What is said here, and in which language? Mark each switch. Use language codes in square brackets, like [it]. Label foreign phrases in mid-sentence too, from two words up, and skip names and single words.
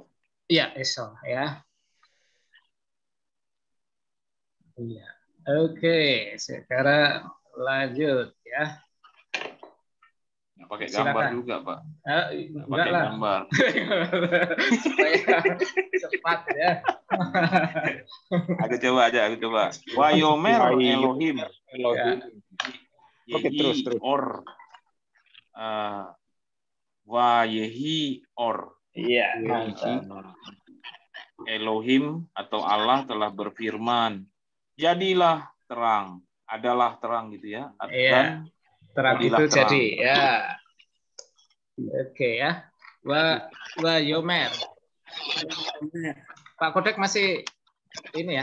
[id] Iya, Esau ya. Iya. Oke, sekarang lanjut ya. Nggak pakai gambar Silakan. juga, Pak. Enggak Pakai lah. gambar. Supaya cepat ya. Aku coba. [he] ויאמר אלוהים. [id] Elohim. Oke, terus. [he] אור. ויהי אור. [id] Iya. Elohim atau Allah telah berfirman, jadilah terang, adalah terang gitu ya. Dan terang itu terang. Jadi ya. Oke ya. Wayomer. Pak Kodek masih ini ya.